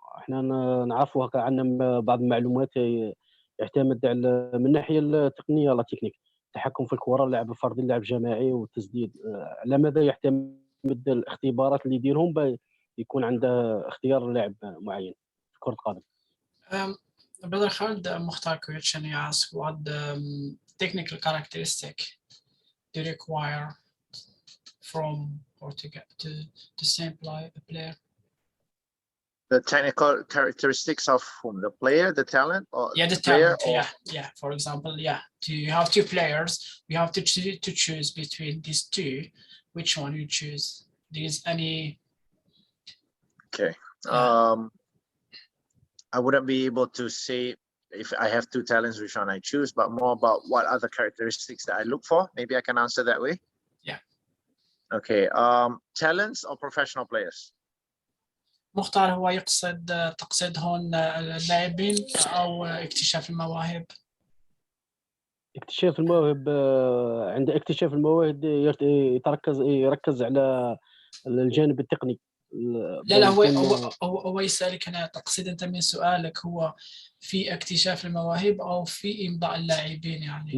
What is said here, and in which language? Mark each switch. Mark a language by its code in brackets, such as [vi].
[ar] احنا نعرفوا هكا عندنا بعض المعلومات يعتمد على من الناحية التقنية لا تكنيك، التحكم في الكرة، اللعب الفردي، اللعب الجماعي والتسديد. على ماذا يعتمد الاختبارات اللي يديرهم يكون عنده اختيار لاعب معين في كرة القدم؟ [en] Brother Khalid, Mukhtar question you ask what technical characteristic do you require from or to get to sample a player? The technical characteristics of whom? The player, the talent, or the player, talent. Yeah. For example, you have two players. We have to choose between these two. Which one you choose? There's any? Okay. I wouldn't be able to say if I have two talents, which one I choose, but more about what other characteristics that I look for. Maybe I can answer that way. Yeah. Okay. Talents or professional players? [ar] مختار هو تقصد هون اللاعبين أو اكتشاف المواهب؟ اكتشاف المواهب. عند اكتشاف المواهب يركز على الجانب التقني. لا هو يسألك أنا تقصد أنت من سؤالك هو في اكتشاف المواهب أو في إمضاء اللاعبين يعني؟